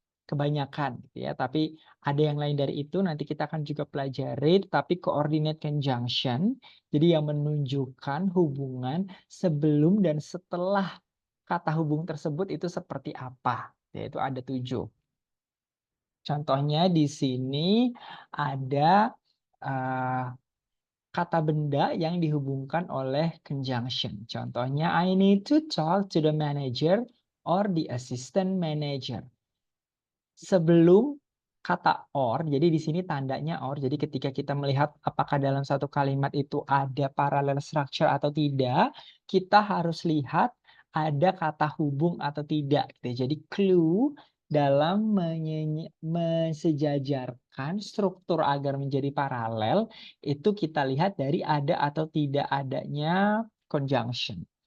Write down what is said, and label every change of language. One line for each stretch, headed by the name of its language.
Indonesian: Kebanyakan gitu ya, tapi ada yang lain dari itu nanti kita akan juga pelajari, tapi coordinate conjunction, jadi yang menunjukkan hubungan sebelum dan setelah kata hubung tersebut itu seperti apa, yaitu ada 7. Contohnya di sini ada, eee, kata benda yang dihubungkan oleh conjunction.
English: Contohnya, I need to talk to the manager or the assistant manager.
Indonesian: Sebelum kata or, jadi di sini tandanya or, jadi ketika kita melihat apakah dalam satu kalimat itu ada parallel structure atau tidak, kita harus lihat ada kata hubung atau tidak gitu ya. Jadi clue dalam mensejajarkan struktur agar menjadi paralel, itu kita lihat dari ada atau tidak adanya conjunction.